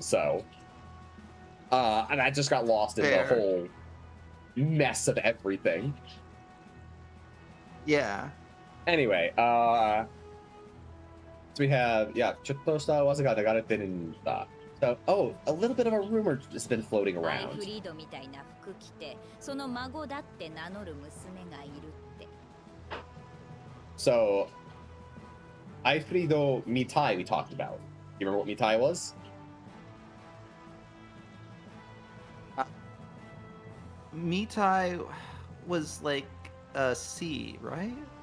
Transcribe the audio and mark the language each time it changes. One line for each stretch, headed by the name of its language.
English: So, and I just got lost in Fair. the whole mess of everything. Yeah. Anyway, so we have,
Japanese: chotto shita uwasa ga nagareteるんだ.
English: So, a little bit of a rumor has been floating
Japanese: アイ
English: around.
Japanese: フリードみたいな服着てその孫だって名乗る娘がいるって
English: So, Aifrido Mitai we talked about. You remember what Mitai was? Mitai was like C, right?